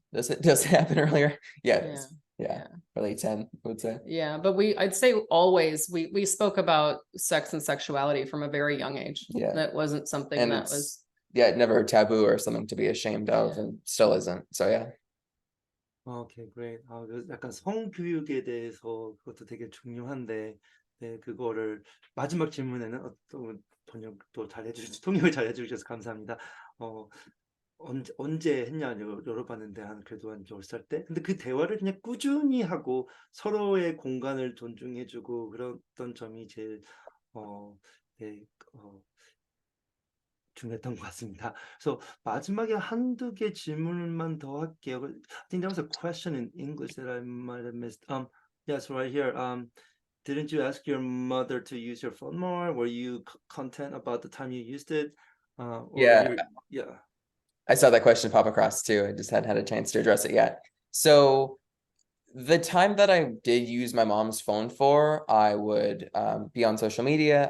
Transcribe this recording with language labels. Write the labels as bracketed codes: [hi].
[en] Does it happen earlier? Yeah, it yeah. is. Yeah, early 10, I would say. Yeah, but I'd say always we spoke about sex and sexuality from a very young age. Yeah. That wasn't something And that it's, was. never taboo or something to be ashamed of, and still isn't. So yeah. Okay, great. [ko] 약간 성교육에 대해서 그것도 되게 중요한데, 네, 그거를 마지막 질문에는 어떤 번역도 잘 해주셔서, 통역을 잘 해주셔서 감사합니다. 언제 했냐 열어봤는데 그래도 한 10살 때. 근데 그 대화를 그냥 꾸준히 하고 서로의 공간을 존중해주고 그랬던 점이 제일 네, 중요했던 것 같습니다. 그래서 마지막에 한두 개 질문만 더 할게요. [en] I think there was a question in English that I might have missed. Yes, right here. Didn't you ask your mother to use your phone more? Were you content about the time you used it? Yeah. I saw that question pop across too. I just hadn't had a chance to address it yet. So the time that I did use my mom's phone for, I would be on social media.